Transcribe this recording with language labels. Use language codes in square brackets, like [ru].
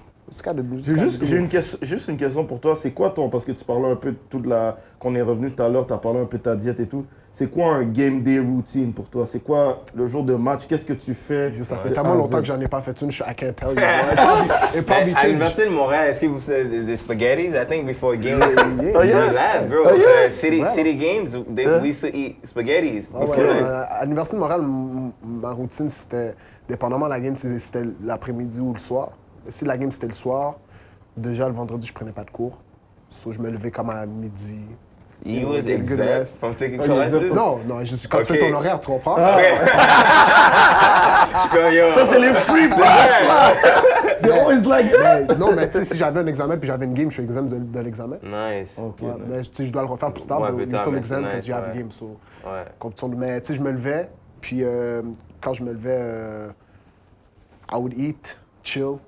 [fr] Juste une question pour toi. C'est quoi ton... Parce que tu parlais un peu de toute la... Qu'on est revenu tout à l'heure, tu as parlé un peu de ta diète et tout. C'est quoi un game day routine pour toi? C'est quoi le jour de match? Qu'est-ce que tu fais? Ça fait tellement longtemps que j'en ai pas fait une, [en] I can't tell you. [fr] À l'Université de Montréal, est-ce que vous faites des spaghettis? [en] I think before games. Yeah. Bro. City games, we used to eat spaghettis. [fr] À l'Université de Montréal, ma routine, c'était, dépendamment de la game, c'était l'après-midi ou le soir. Si la game, c'était le soir, déjà le vendredi, je prenais pas de cours. So, je me levais comme à midi. [en] You was exempt from taking classes? [fr] Non, quand tu fais ton horaire, tu comprends? Ça, c'est les free pass, là! [en] C'est always like that! [fr] Non, mais tu sais, si j'avais un examen puis j'avais une game, je suis exempt de l'examen. [en] Nice. Okay, nice. [fr] Mais tu sais, je dois le refaire plus tard, mais je suis l'examen parce que j'ai la game. So, mais tu sais, je me levais, puis quand je me levais, [en] I would eat, chill.